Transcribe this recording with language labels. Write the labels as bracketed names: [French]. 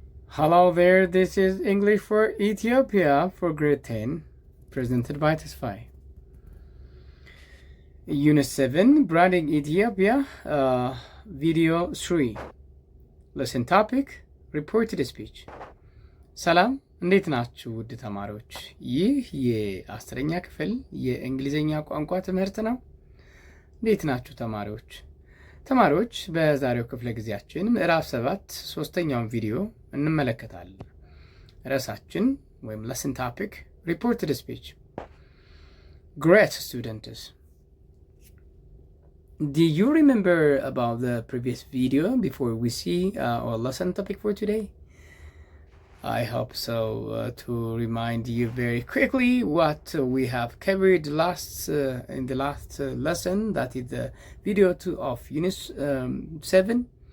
[English] Hello there, this is English for Ethiopia for grade 10, presented by Tesfai. Unit 7, Branding Ethiopia, Video 3. Lesson topic, Reported speech. [Amharic] ሰላም እንዴት ናችሁ ውድ ተማሪዎች? ይህ የአስረኛ ክፍል የእንግሊዝኛ ቋንቋ ትምህርት ነው። እንዴት ናችሁ ተማሪዎች? ተማሪዎች በዛሬው ክፍለ ጊዜያችን ምዕራፍ 7 ሶስተኛውን ቪዲዮ እንመለከታለን። ርዕሳችን ወይም [English] lesson topic reported speech. Great students. Do you remember about the previous video before we see our lesson topic for today? I hope so, to remind you very quickly what we have covered in the last lesson, that is the video 2 of Unit 7.